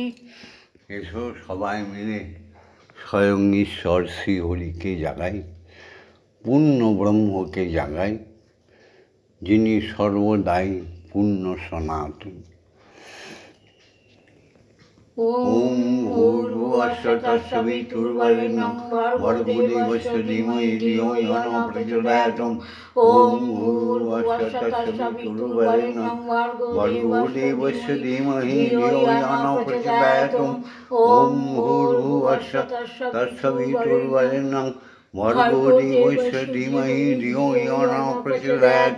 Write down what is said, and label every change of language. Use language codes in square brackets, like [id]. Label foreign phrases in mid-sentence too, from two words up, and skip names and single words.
[bn] এসো সবাই মিলে স্বয়ং ঈশ্বর শ্রীহরিকে জাগাই, পূর্ণ ব্রহ্মকে জাগাই, যিনি সর্বদাই পূর্ণ সনাতন। [sa] ॐ भूर्भुवस्सुः तत्सवितुर्वरेण्यं भर्गो देवस्य धीमहि धियो यो नः प्रचोदयात्। ॐ भूर्भुवस्सुः तत्सवितुर्वरेण्यं भर्गो देवस्य धीमहि धियो यो नः प्रचोदयात्। ॐ भूर्भुवस्सुः तत्सवितुर्वरेण्यं भर्गो देवस्य धीमहि धियो यो नः प्रचोदयात्।